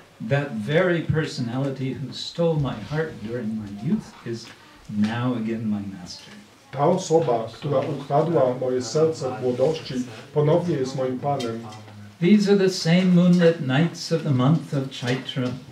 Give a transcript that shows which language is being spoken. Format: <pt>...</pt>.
<en>That very personality who stole my heart during my youth is now again my master.</en> <pl>Ta osoba, która ukradła moje serce w młodości, ponownie jest moim Panem.</pl> <en>These are the same moonlit nights of the month of Chaitra.</en>